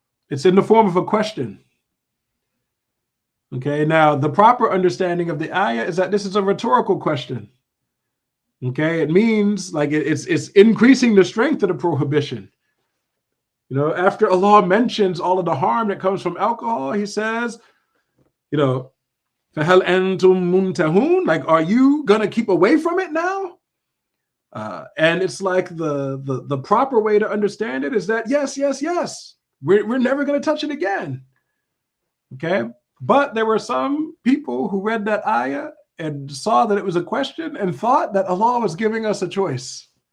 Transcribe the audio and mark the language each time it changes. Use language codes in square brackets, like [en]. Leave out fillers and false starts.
[en] It's in the form of a question. Okay, now the proper understanding of the ayah is that this is a rhetorical question. Okay, it means like it's increasing the strength of the prohibition. You know, after Allah mentions all of the harm that comes from alcohol, he says, You know, [ar] فَهَلْ أَنْتُمْ مُنْتَهُونَ? [en] Like, are you going to keep away from it now? And it's like the proper way to understand it is that yes, yes, yes, we're never going to touch it again. Okay. But there were some people who read that ayah and saw that it was a question and thought that Allah was giving us a choice.